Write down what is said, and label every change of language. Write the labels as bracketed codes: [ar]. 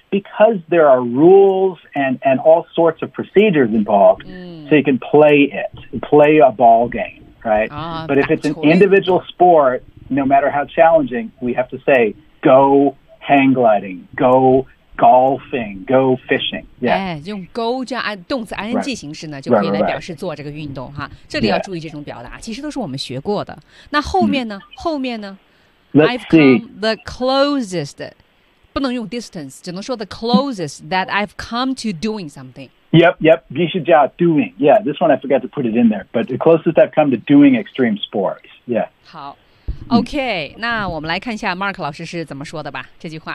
[en] Because there are rules and all sorts of procedures involved, so you can play it, play a ball game, right? But if it's an individual sport, no matter how challenging, we have to say go hang gliding, go golfing, go fishing. Yeah. [zh] 用 go 这样动词 ing 形式呢就可以来表示做这个运动哈。这里要注意这种表达其实都是我们学过的。那后面呢后面呢 [en] I've come the closest, [zh] 不能用 [en] distance, [zh] 只能说 [en] the closest that I've come to doing something. Yep, 必须加 doing. Yeah, this one I forgot to put it in there, but the closest I've come to doing extreme sports. Yeah. [zh] 好。OK, 那我们来看一下 Mark 老师是怎么说的吧这句话。